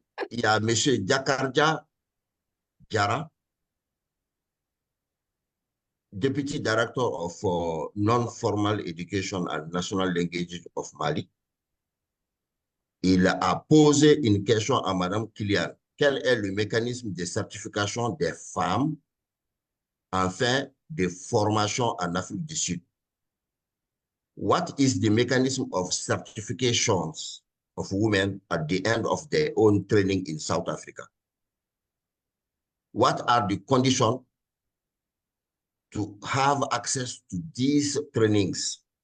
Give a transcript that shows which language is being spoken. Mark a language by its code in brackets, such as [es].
[fr] Il y a M. [en] Jakarja Diara, Deputy Director of Non-Formal Education and National Languages of Mali. [fr] Il a posé une question à Mme Kylian. Quel est le mécanisme de certification des femmes en fin de formation en Afrique du Sud? [en] What is the mechanism of certifications of women at the end of their own training in South Africa? What are the conditions to have access to these trainings?